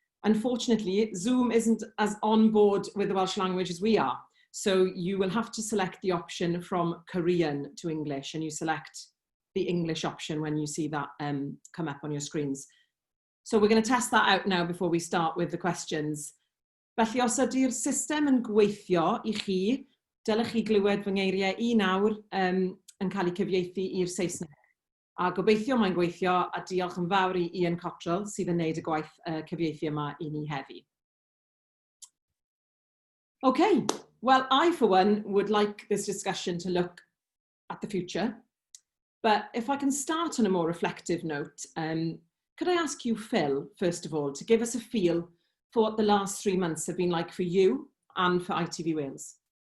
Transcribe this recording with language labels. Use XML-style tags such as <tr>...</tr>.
<en>Unfortunately, Zoom isn't as on board with the Welsh language as we are. So you will have to select the option from Korean to English, and you select the English option when you see that come up on your screens. So we're going to test that out now before we start with the questions.</en> <cy>Felly, os ydy'r system yn gweithio I chi, dylech chi glywed fy ngeiriau I nawr yn cael eu cyfieithu i'r Saesneg. A gobeithio mae'n gweithio, a diolch yn fawr I Ian Cottrell sydd yn neud y gwaith cyfieithu yma I ni heddi.</cy> <en>Okay, well, I for one would like this discussion to look at the future. But if I can start on a more reflective note, could I ask you, Phil, first of all, to give us a feel for what the last 3 months have been like for you and for ITV Wales?</en>